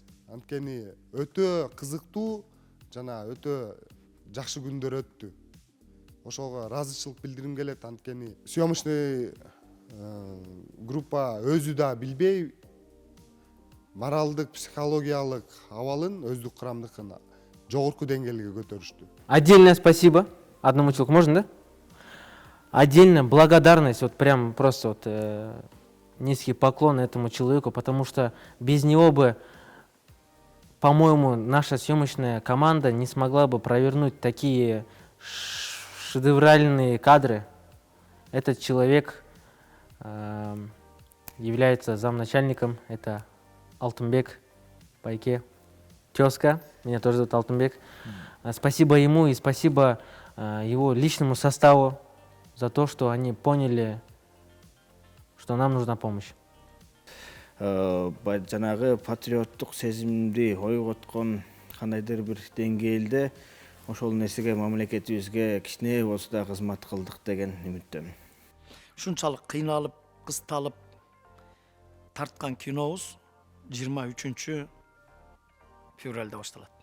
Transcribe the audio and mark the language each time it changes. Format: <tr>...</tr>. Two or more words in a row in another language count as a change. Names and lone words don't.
<ky>Анткени өтө кызыктуу жана өтө жакшы күндөр өттү. Ошого ыраазычылык билдирим келет, анткени</ky> <ru>съемочный группа</ru> <ky>өзү да билбей моралдык, психологиялык абалын өздүк курамдыкын жогорку деңгээлге көтөрүштү.</ky> <ru>Отдельное спасибо одному человеку, можно, да? Отдельная благодарность, вот прям просто вот низкий поклон этому человеку, потому что без него бы, по-моему, наша съемочная команда не смогла бы провернуть такие шедевральные кадры. Этот человек является замначальником, это Алтынбек Байке. Тезка, меня тоже зовут Алтынбек. Спасибо ему и спасибо его личному составу за то, что они поняли, что нам нужна помощь.</ru> <ky>Жанагы патриоттук сезимди ойготкон кандайдыр бир деңгээлде ошол нерсеге мамлекетибизге кичине болсо да кызмат кылдык деген үмүттөмүн. Ушунчалык кыйналып, кысталып тарткан кинобуз 23 февралда башталат.</ky>